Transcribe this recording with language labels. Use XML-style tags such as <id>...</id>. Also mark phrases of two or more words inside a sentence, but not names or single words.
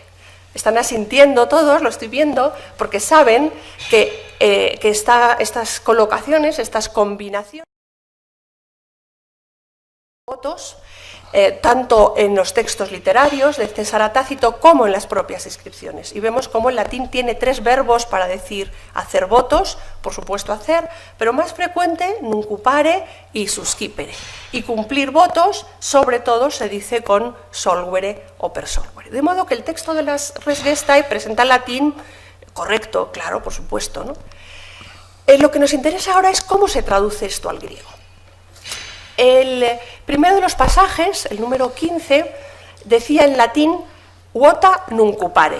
<es>Están asintiendo todos, lo estoy viendo, porque saben que estas colocaciones, estas combinaciones de votos, tanto en los textos literarios de César Tácito como en las propias inscripciones. Y vemos cómo el latín tiene tres verbos para decir hacer votos, por supuesto hacer, pero más frecuente nuncupare y suscipere. Y cumplir votos, sobre todo, se dice con solvere o</es> <la>per solvere.</la> <es>De modo que el texto de las Res Gestae presenta el latín correcto, claro, por supuesto, ¿no? Lo que nos interesa ahora es cómo se traduce esto al griego. El primero de los pasajes, el número 15, decía en latín</es> <la>vota nuncupare.</la>